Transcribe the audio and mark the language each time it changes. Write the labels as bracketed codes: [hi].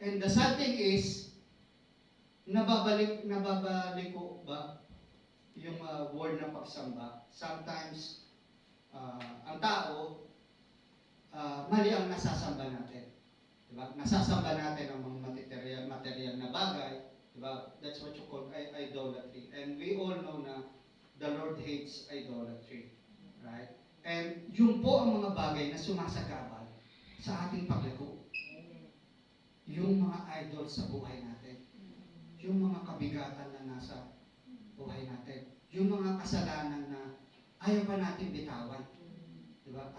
[en] And the sad thing is, [tl] nababalik ko ba yung word ng pagsamba? Sometimes, ang tao, mali ang nasasamba natin. Diba? Nasasamba natin ang mga material na bagay. Diba? [en] That's what you call idolatry. And we all know na the Lord hates idolatry. Right? [tl] And yun po ang mga bagay na sumasagabal sa ating paglago. Yung mga idol sa buhay natin. Yung mga kabigatan na nasa buhay natin. Yung mga kasalanan na ayaw pa natin bitawan. Diba?